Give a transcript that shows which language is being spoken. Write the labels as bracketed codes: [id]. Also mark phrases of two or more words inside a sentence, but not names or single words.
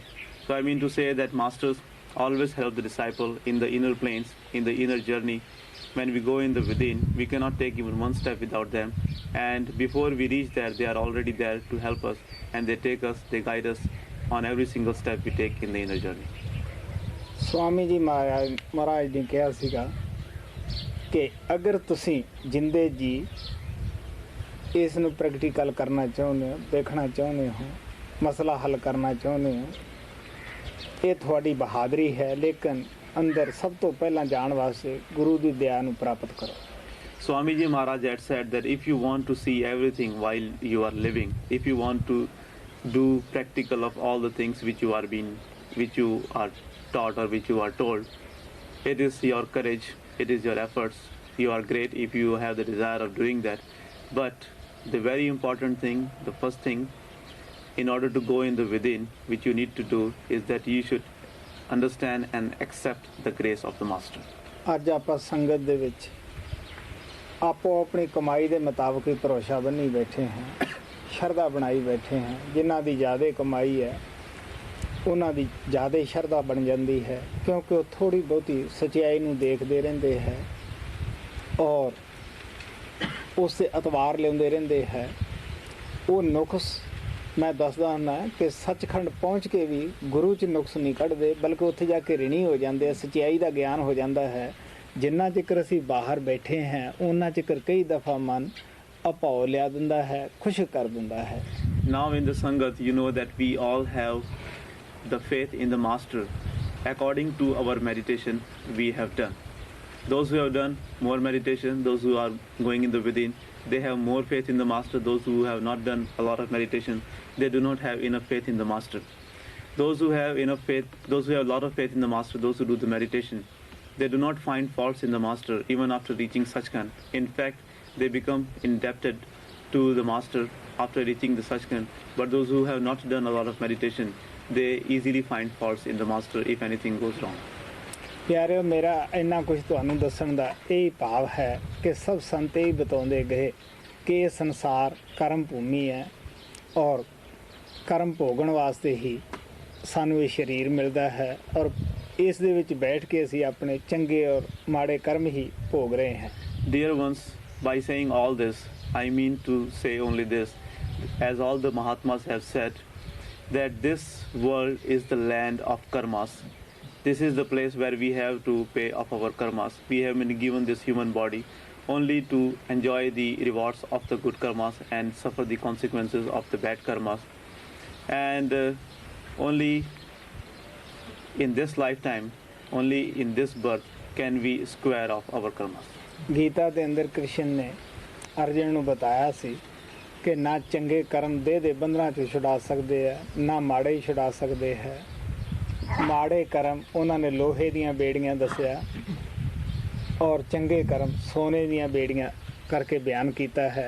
[en] So I mean to say that Masters always help the disciple in the inner planes, in the inner journey. When we go in the within, we cannot take even one step without them. And before we reach there, they are already there to help us, and they take us, they guide us on every single step we take in the inner journey. [pa] ਸਵਾਮੀ ਜੀ ਮਹਾਰਾਜ ਨੇ ਕਹਾ ਸੀਗਾ ਕਿ ਅਗਰ ਤੁਸੀਂ ਜਿਉਂਦੇ ਜੀ ਇਸ ਨੂੰ ਪ੍ਰੈਕਟੀਕਲ ਕਰਨਾ ਚਾਹੁੰਦੇ ਹੋ, ਦੇਖਣਾ ਚਾਹੁੰਦੇ ਹੋ, ਮਸਲਾ ਹੱਲ ਕਰਨਾ ਚਾਹੁੰਦੇ ਹੋ, ਯੇ ਥੋੜ੍ਹੀ ਬਹਾਦਰੀ ਹੈ, ਲੇਕਿਨ ਅੰਦਰ ਸਭ ਤੋਂ ਪਹਿਲਾ ਜਾਣ ਵਾਸਤੇ ਗੁਰੂ ਦੀ ਦਇਆ ਨੂੰ ਪ੍ਰਾਪਤ ਕਰੋ. [en] Swamiji Maharaj had said that if you want to see everything while you are living, if you want to do practical of all the things which you are taught or which you are told, it is your courage, it is your efforts. You are great if you have the desire of doing that. But the very important thing, the first thing, in order to go in the within, which you need to do, is that you should understand and accept the grace of the Master. [pa] ਅੱਜ ਆਪਾਂ ਸੰਗਤ ਦੇ ਵਿੱਚ ਆਪੋ ਆਪਣੀ ਕਮਾਈ ਦੇ ਮੁਤਾਬਕ ਹੀ ਭਰੋਸਾ ਬੰਨੀ ਬੈਠੇ ਹਾਂ, ਸ਼ਰਧਾ ਬਣਾਈ ਬੈਠੇ ਹਾਂ. ਜਿਨ੍ਹਾਂ ਦੀ ਜ਼ਿਆਦਾ ਕਮਾਈ ਹੈ ਉਹਨਾਂ ਦੀ ਜ਼ਿਆਦਾ ਸ਼ਰਧਾ ਬਣ ਜਾਂਦੀ ਹੈ, ਕਿਉਂਕਿ ਉਹ ਥੋੜੀ ਬਹੁਤੀ ਸਚਾਈ ਨੂੰ ਦੇਖਦੇ ਰਹਿੰਦੇ ਹੈ ਔਰ ਉਸ 'ਤੇ ਅਤਵਾਰ ਲਿਆਉਂਦੇ ਰਹਿੰਦੇ ਹੈ. ਉਹ ਨੁਕਸ ਮੈਂ ਦੱਸਦਾ ਹੁੰਦਾ ਕਿ ਸੱਚਖੰਡ ਪਹੁੰਚ ਕੇ ਵੀ ਗੁਰੂ 'ਚ ਨੁਕਸ ਨਹੀਂ ਕੱਢਦੇ, ਬਲਕਿ ਉੱਥੇ ਜਾ ਕੇ ਰਿਣੀ ਹੋ ਜਾਂਦੇ ਆ, ਸਚਾਈ ਦਾ ਗਿਆਨ ਹੋ ਜਾਂਦਾ ਹੈ. ਜਿੰਨਾ ਚਿਰ ਅਸੀਂ ਬਾਹਰ ਬੈਠੇ ਹਾਂ ਉਹਨਾਂ ਚਿਰ ਕਈ ਦਫਾ ਮਨ ਅਭਾਉ ਲਿਆ ਦਿੰਦਾ ਹੈ, ਖੁਸ਼ ਕਰ ਦਿੰਦਾ ਹੈ. [en] Now in the Sangat, you know that we all have the faith in the Master according to our meditation we have done. Those who have done more meditation, those who are going in the within, they have more faith in the Master. Those who have not done a lot of meditation, they do not have enough faith in the Master. Those who have enough faith, those who have a lot of faith in the Master, those who do the meditation, they do not find faults in the Master even after reaching Sachkhand. In fact, they become indebted to the Master after reaching the Sachkhand. But those who have not done a lot of meditation, they easily find faults in the Master if anything goes wrong. [pa] ਪਿਆਰਿਓ, ਮੇਰਾ ਇੰਨਾ ਕੁਝ ਤੁਹਾਨੂੰ ਦੱਸਣ ਦਾ ਇਹ ਭਾਵ ਹੈ ਕਿ ਸਭ ਸੰਤ ਇਹ ਬਤਾਉਂਦੇ ਗਏ ਕਿ ਇਹ ਸੰਸਾਰ ਕਰਮ ਭੂਮੀ ਹੈ ਔਰ ਕਰਮ ਭੋਗਣ ਵਾਸਤੇ ਹੀ ਸਾਨੂੰ ਇਹ ਸਰੀਰ ਮਿਲਦਾ ਹੈ ਔਰ ਇਸ ਦੇ ਵਿੱਚ ਬੈਠ ਕੇ ਅਸੀਂ ਆਪਣੇ ਚੰਗੇ ਔਰ ਮਾੜੇ ਕਰਮ ਹੀ ਭੋਗ ਰਹੇ ਹਾਂ. [en] Dear ones, by saying all this, I mean to say only this, as all the Mahatmas have said, that this world is the land of karmas. This is the place where we have to pay off our karmas. We have been given this human body only to enjoy the rewards of the good karmas and suffer the consequences of the bad karmas. And only in this lifetime, only in this birth can we square off our karmas. [pa] ਗੀਤਾ ਦੇ ਅੰਦਰ ਕ੍ਰਿਸ਼ਨ ਨੇ ਅਰਜਨ ਨੂੰ ਬਤਾਇਆ ਸੀ ਕਿ ਨਾ ਚੰਗੇ ਕਰਮ ਦੇ ਬੰਧਨਾਂ 'ਚੋਂ ਛੁਡਾ ਸਕਦੇ ਆ, ਨਾ ਮਾੜੇ ਹੀ ਛੁਡਾ ਸਕਦੇ ਹੈ. ਮਾੜੇ ਕਰਮ ਉਹਨਾਂ ਨੇ ਲੋਹੇ ਦੀਆਂ ਬੇੜੀਆਂ ਦੱਸਿਆ ਔਰ ਚੰਗੇ ਕਰਮ ਸੋਨੇ ਦੀਆਂ ਬੇੜੀਆਂ ਕਰਕੇ ਬਿਆਨ ਕੀਤਾ ਹੈ.